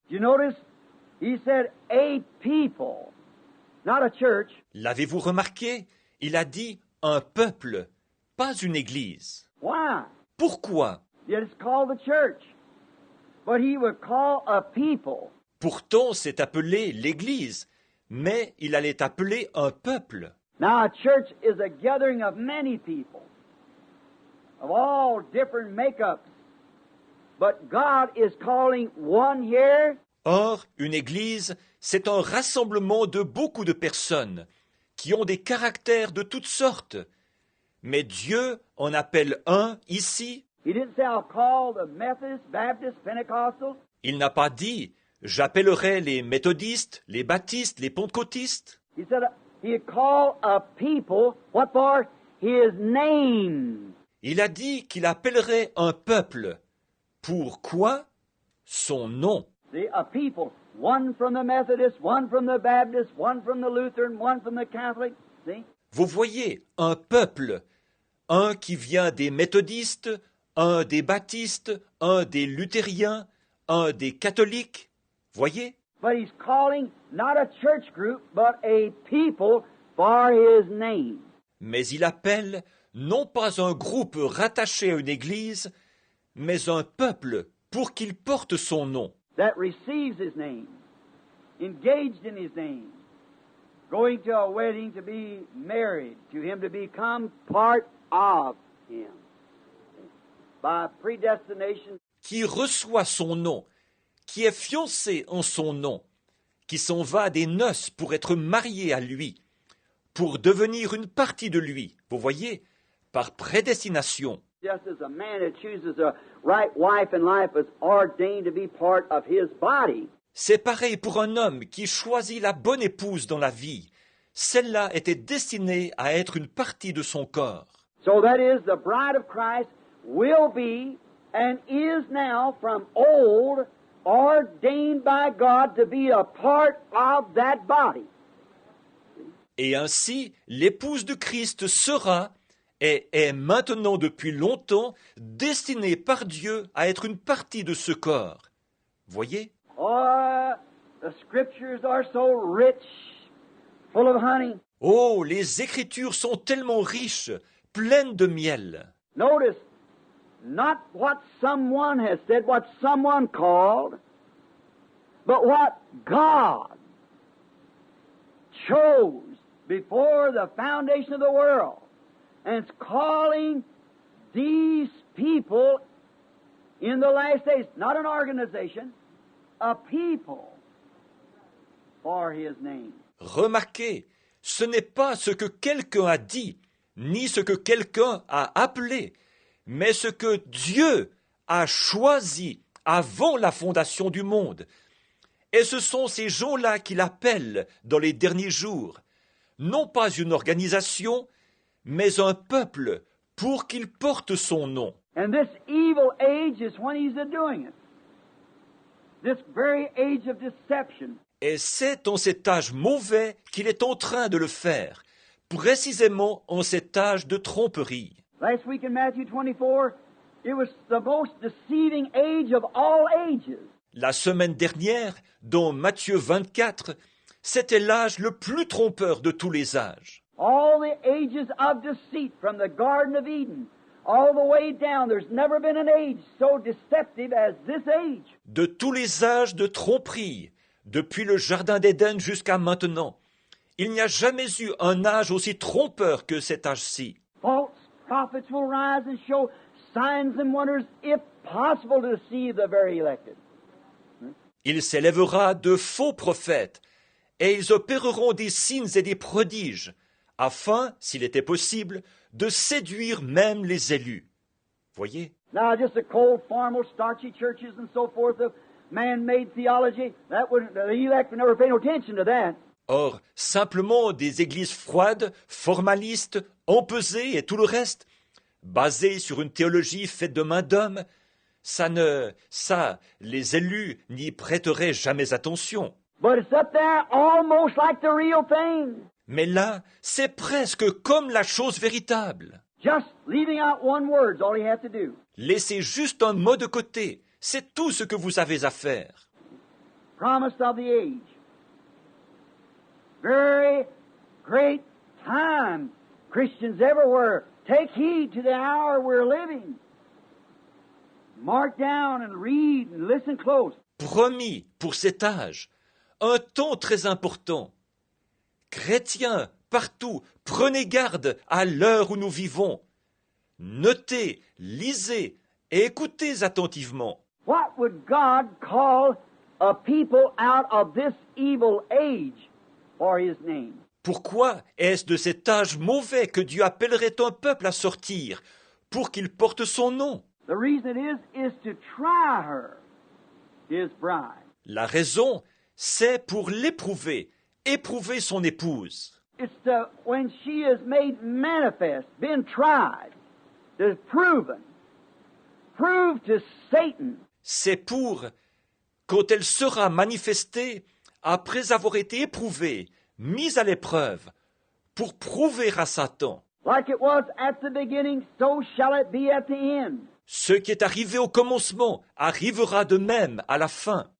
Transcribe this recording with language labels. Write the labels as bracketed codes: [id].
[en] You notice, He said a people, not a church. [fr] L'avez-vous remarqué? Il a dit un peuple, pas une église. [en] Why? [fr] Pourquoi? [en] Yet it's called the church. But He would call a people. [fr] Pourtant, c'est appelé l'église, mais il allait appeler un peuple. [en] Now a church is a gathering of many people, of all different makeups. But God is calling one here. [fr] Or, une église, c'est un rassemblement de beaucoup de personnes qui ont des caractères de toutes sortes. Mais Dieu en appelle un ici. [en] He didn't say, I'll call the Methodist, Baptist, Pentecostal. [fr] Il n'a pas dit « j'appellerai les méthodistes, les baptistes, les pentecôtistes ». [en] He said He'd call a people, what for? His name. [fr] Il a dit qu'il appellerait un peuple. Pourquoi? Son nom. [en] See, a people, one from the Methodist, one from the Baptist, one from the Lutheran, one from the Catholic. See? [fr] Vous voyez, un peuple, un qui vient des méthodistes, un des baptistes, un des luthériens, un des catholiques. Voyez? [en] But He's calling not a church group, but a people for His name. [fr] Mais il appelle non pas un groupe rattaché à une église, mais un peuple pour qu'il porte son nom. [en] That receives His name, engaged in His name, going to a wedding to be married to Him, to become part of Him. By predestination. [fr] Qui reçoit son nom, qui est fiancé en son nom, qui s'en va à des noces pour être marié à lui, pour devenir une partie de lui, vous voyez, par prédestination. [en] Just as a man that chooses a right wife in life is ordained to be part of his body. [fr] C'est pareil pour un homme qui choisit la bonne épouse dans la vie. Celle-là était destinée à être une partie de son corps. [en] So that is, the bride of Christ will be and is now from old ordained by God to be a part of that body. [fr] Et ainsi, l'épouse de Christ sera et est maintenant depuis longtemps destinée par Dieu à être une partie de ce corps. Voyez? Oh, [en] The Scriptures are so rich, full of honey. [fr] Oh, les Écritures sont tellement riches, pleines de miel. [en] Notice, not what someone has said, what someone called, but what God chose before the foundation of the world. And it's calling these people in the last days, not an organization, a people for His name. [fr] Remarquez, ce n'est pas ce que quelqu'un a dit, ni ce que quelqu'un a appelé, mais ce que Dieu a choisi avant la fondation du monde. Et ce sont ces gens-là qu'il appelle dans les derniers jours, non pas une organisation, mais un peuple pour qu'il porte son nom. [en] And this evil age is when He's doing it. This very age of deception. [fr] Et c'est en cet âge mauvais qu'il est en train de le faire, précisément en cet âge de tromperie. [en] Last week in Matthew 24, it was the most deceiving age of all ages. [fr] La semaine dernière, dans Matthieu 24, c'était l'âge le plus trompeur de tous les âges. [en] All the ages of deceit, from the Garden of Eden, all the way down, there's never been an age so deceptive as this age. [fr] De tous les âges de tromperie, depuis le Jardin d'Éden jusqu'à maintenant, il n'y a jamais eu un âge aussi trompeur que cet âge-ci. [en] False prophets will rise and show signs and wonders, if possible, to deceive the very elected. [fr] Il s'élèvera de faux prophètes, et ils opéreront des signes et des prodiges, afin, s'il était possible, de séduire même les élus. Voyez? [en] Now, just the cold, formal, starchy churches and so forth of man-made theology, the elect would never pay no attention to that. [fr] Or, simplement des églises froides, formalistes, empesées et tout le reste, basées sur une théologie faite de main d'homme, ça, les élus n'y prêteraient jamais attention. [en] But it's up there almost like the real thing. [fr] Mais là, c'est presque comme la chose véritable. [en] Just leaving out one word is all you have to do. [fr] Laissez juste un mot de côté, c'est tout ce que vous avez à faire. [en] Promise of the age. Very great time, Christians everywhere. Take heed to the hour we're living. Mark down and read and listen close. [fr] Promis pour cet âge, un temps très important. Chrétiens, partout, prenez garde à l'heure où nous vivons. Notez, lisez et écoutez attentivement. [en] What would God call a people out of this evil age for His name? [fr] Pourquoi est-ce de cet âge mauvais que Dieu appellerait un peuple à sortir pour qu'il porte son nom? [en] The reason it is to try her, His bride. [fr] La raison, c'est pour l'éprouver, éprouver son épouse. [en] It's to, when she is made manifest, been tried, is proven, proved to Satan. [fr] C'est pour, quand elle sera manifestée, après avoir été éprouvée, mise à l'épreuve, pour prouver à Satan. [en] Like it was at the beginning, so shall it be at the end. [fr] Ce qui est arrivé au commencement arrivera de même à la fin.